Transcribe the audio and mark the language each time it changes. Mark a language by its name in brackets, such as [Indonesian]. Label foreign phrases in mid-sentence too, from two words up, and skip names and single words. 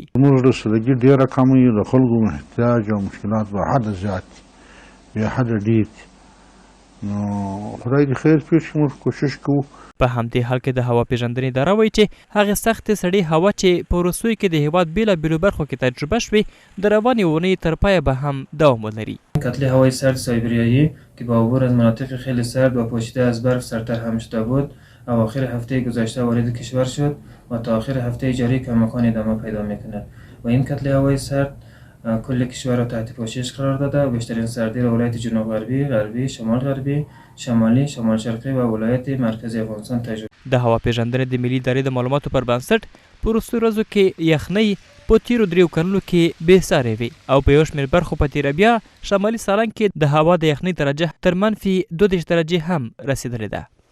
[Pashto] موږ رسیدګي ډېره کمه وي، د خلکو احتیاج او مشکلات به حده زیات دي، بې حده ډېر دي. نو خدای دې خیر پېښ کړي، موږ کوشش کوو. په همدې حال کې د هوا پیژندنې اداره وایي چې هغې سختې سړې هوا چې په وروستیو کې د هېواد بېلابېلو برخو کې تجربه شوې د روانې اونۍ تر پایه به هم دوام ولري. [Persian] کتله هوای سرد سایبریایی که با عبور از مناطق خیلی سرد و پوشیده از برف سرتر هم شده بود و آخر هفته گذشته وارد کشور شد و تا آخر هفته جاری کماکان ادامه پیدا میکند و این کتله هوای سرد کل کشور را تحت پوشش قرار داده و بیشترین سردی را ولایت جنوب غربی، غربی، شمال غربی، شمالی، شمال شرقی و ولایت مرکزی افغانستان تجربه. [Pashto] د هوا پیژندنې د ملي ادارې د معلوماتو پر بنسټ په وروستیو ورځو کې یخنۍ په تیرو 3 کلونو کې بېسارې وې او په یو شمېر برخو په تیره بیا شمالي سالنګ کې د هوا د یخنۍ درجه تر -32 درجې هم رسېدلې ده.